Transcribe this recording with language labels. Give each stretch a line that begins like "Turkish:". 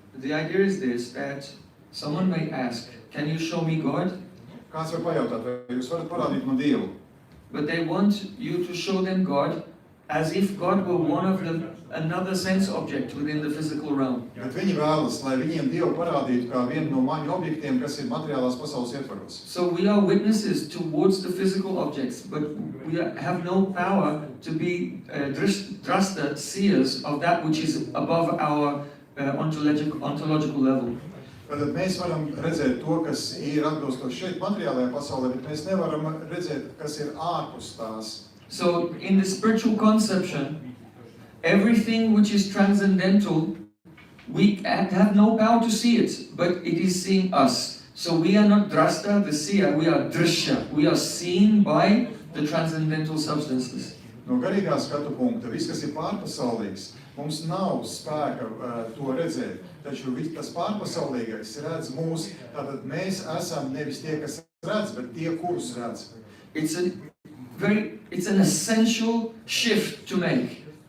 English: The idea is this, that someone may ask, can you show me God?
Latvian: Kāds var pajautāt, vai jūs varat parādīt man Dievu?
English: But they want you to show them God as if God were one of another sense object within the physical realm.
Latvian: Bet viņi vēlas, lai viņiem Dievu parādītu kā vienu no maņu objektiem, kas ir materiālās pasaules ietvaros.
English: So we are witnesses towards the physical objects, but we have no power to be drasta, seers of that which is above our ontological level.
Latvian: Tad mēs varam redzēt to, kas ir atbilstoši šeit materiālajā pasaulē, bet mēs nevaram redzēt, kas ir ārpus tās.
English: So in the spiritual conception, everything which is transcendental, we have no power to see it, but it is seeing us. So we are not drasta, the seer, we are drishya. We are seen by the transcendental substances.
Latvian: No garīgā skatu punkta, viss, kas ir pārpasaulīgs, mums nav spēka to redzēt, taču tas pārpasaulīgais redz mūs, tātad mēs esam nevis tie, kas redz, bet tie, kurus redz.
English: It's an essential shift to make.